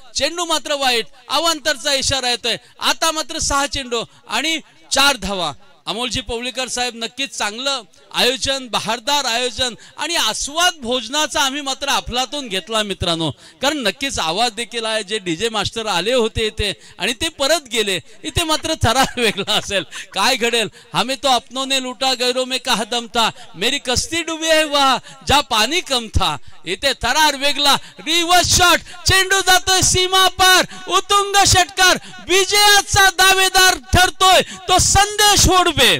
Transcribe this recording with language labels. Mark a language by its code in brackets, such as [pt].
[mr] चेंडू मात्र वाईट. अवांतरचा इशारा येतोय. आता मात्र 6 चेंडू आणि 4 धावा. अमोलजी पवळीकर साहेब नक्कीच चांगलं आयोजन, बहारदार आयोजन आणि आस्वाद भोजनाचा आम्ही मात्र अफलातून घेतला मित्रांनो, कारण नक्कीच आवाज देखील आहे. जे डीजे मास्टर आले होते इथे आणि ते परत गेले, इथे मात्र थरार वेगळा असेल. काय घडेल? [hi] हमें तो अपनों ने लूटा, गैरों में कहा दम था, मेरी कस्ती डुबी है वहा जा पाणी कम था. [mr] इथे थरार वेगळा. रिव्हर्स शॉट, चेंडू जातोय सीमा पार, उतुंग षटकार. विजयाचा दावेदार ठरतोय तो संदेश होडबे.